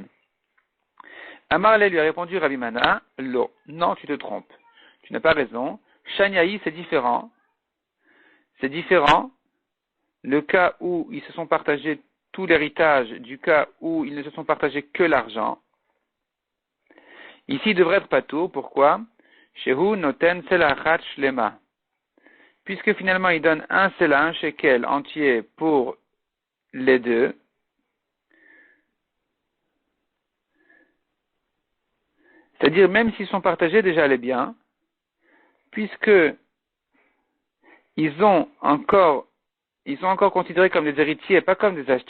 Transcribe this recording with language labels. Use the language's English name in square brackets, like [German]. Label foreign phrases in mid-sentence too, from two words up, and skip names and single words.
[French] Amarle lui a répondu, Rabbi Mana, lo, non, tu te trompes. Tu n'as pas raison. Shaniaï, c'est différent. C'est différent. Le cas où ils se sont partagés tout l'héritage, du cas où ils ne se sont partagés que l'argent. Ici, il devrait être pato. Pourquoi? [Hebrew] שהוא נותן סלע אחת שלמה. [French] Puisque finalement, il donne un sela, un shekel entier pour les deux. C'est-à-dire, même s'ils sont partagés déjà les biens, puisque ils sont encore considérés comme des héritiers et pas comme des acheteurs.